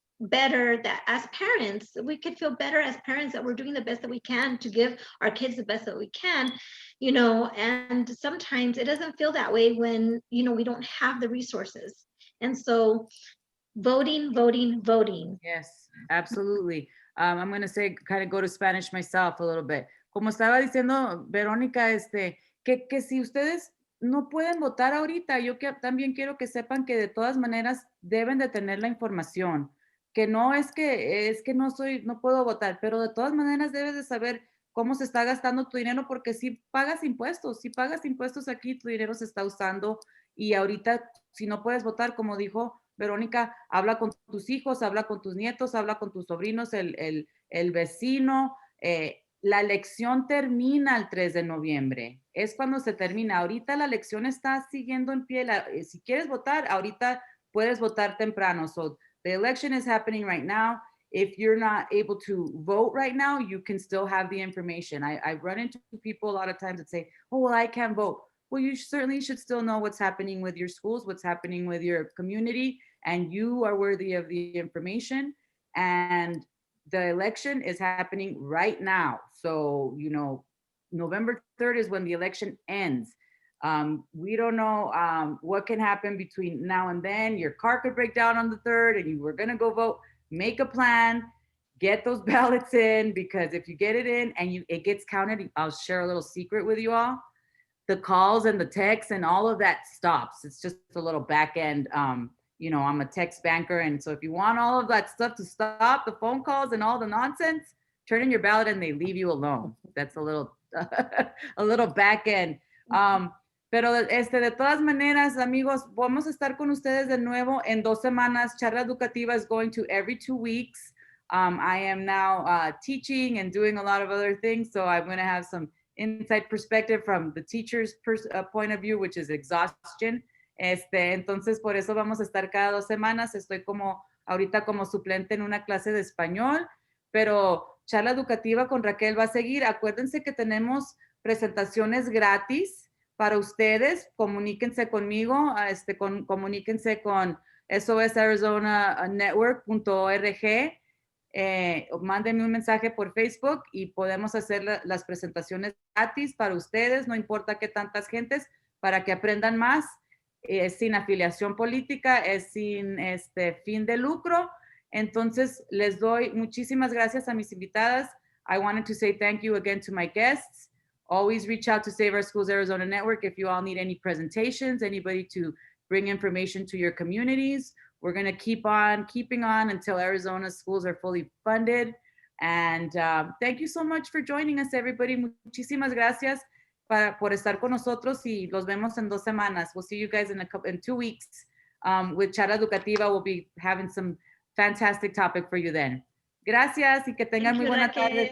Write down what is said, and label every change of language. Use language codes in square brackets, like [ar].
[en] better that as parents, we could feel better as parents that we're doing the best that we can to give our kids the best that we can, and sometimes it doesn't feel that way when, we don't have the resources. And so voting. Yes, absolutely. I'm going to say, kind of go to Spanish myself a little bit. [es] Como estaba diciendo Verónica, que si ustedes no pueden votar ahorita, también quiero que sepan que de todas maneras deben de tener la información, que no es que no puedo votar, pero de todas maneras debes de saber cómo se está gastando tu dinero, porque si pagas impuestos aquí, tu dinero se está usando, y ahorita si no puedes votar, como dijo Verónica, habla con tus hijos, habla con tus nietos, habla con tus sobrinos, el vecino. La elección termina el 3 de noviembre. Es cuando se termina. Ahorita la elección está siguiendo en pie. Si quieres votar, ahorita puedes votar temprano. [en] So the election is happening right now. If you're not able to vote right now, you can still have the information. I run into people a lot of times that say, oh, well, I can't vote. Well, you certainly should still know what's happening with your schools, what's happening with your community, and you are worthy of the information. And the election is happening right now. So, November 3rd is when the election ends. We don't know what can happen between now and then. Your car could break down on the 3rd and you were gonna go vote. Make a plan, get those ballots in, because if you get it in and it gets counted, I'll share a little secret with you all. The calls and the texts and all of that stops. It's just a little back end. You know, I'm a text banker. And so if you want all of that stuff to stop, the phone calls and all the nonsense, turn in your ballot and they leave you alone. That's a little, a little back end. [es] Pero de todas maneras, amigos, vamos a estar con ustedes de nuevo en 2 semanas. [en] Charla Educativa is going to every 2 weeks. I am now teaching and doing a lot of other things. So I'm going to have some inside perspective from the teacher's point of view, which is exhaustion. [es] Entonces, por eso vamos a estar cada 2 semanas. Estoy ahorita como suplente en una clase de español, pero Charla Educativa con Raquel va a seguir. Acuérdense que tenemos presentaciones gratis para ustedes. Comuníquense conmigo, comuníquense con sosarizonanetwork.org. Mándenme un mensaje por Facebook y podemos hacer las presentaciones gratis para ustedes, no importa qué tantas gentes, para que aprendan más. Es sin afiliación política, es sin fin de lucro. Entonces, les doy muchísimas gracias a mis invitadas. [en] I wanted to say thank you again to my guests. Always reach out to Save Our Schools Arizona Network if you all need any presentations, anybody to bring information to your communities. We're going to keep on keeping on until Arizona's schools are fully funded. And thank you so much for joining us, everybody. [es] Muchísimas gracias por estar con nosotros y los vemos en 2 semanas. [en] We'll see you guys in 2 weeks. With Charla Educativa, we'll be having some fantastic topic for you then. [es] Gracias y que tengan muy buena tarde.